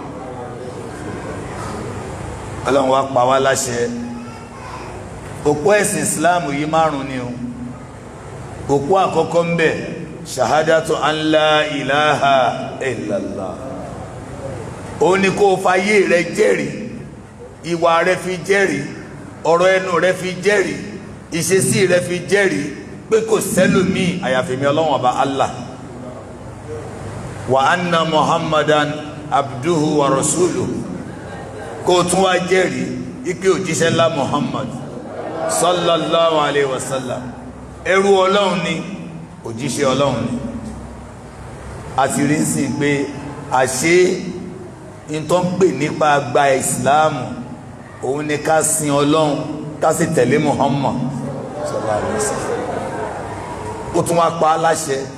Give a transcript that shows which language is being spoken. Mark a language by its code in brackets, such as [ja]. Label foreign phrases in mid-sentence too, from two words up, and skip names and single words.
[yo] Ọlọ́run wa pa wá láṣẹ òpó ẹ̀sìn Islam yìí márùn ni o òpó àkọ́kọ́ ń bẹ [ar] شهادة أن لا إله إلا الله [yo] ó ní kó fayé rẹ jẹ́rìí ìwà rẹ fi jẹ́rìí ọ̀rọ̀ ẹnu rẹ fi jẹ́rìí ìṣesí rẹ fi jẹ́rìí pé kò sẹ́lòmíì àyàfi mi Ọlọ́run ọba Allah [ar] وأن محمدا عبده ورسوله [yo] kó tún wá jẹ́rìí ipe òjíṣẹ́ ńlá Muhammad [ar] صلى الله عليه وسلم [yo] ẹrú Ọlọ́run ni òjíṣẹ́ Ọlọ́run ni a ti rí sí pé àṣé in tó ń pè nípa gba ìsìláàmù òun ni ká sin Ọlọ́run ká sì tẹ̀lé Muhammad [ar] صلى الله عليه وسلم [yo] ó tún wá pa á láṣẹ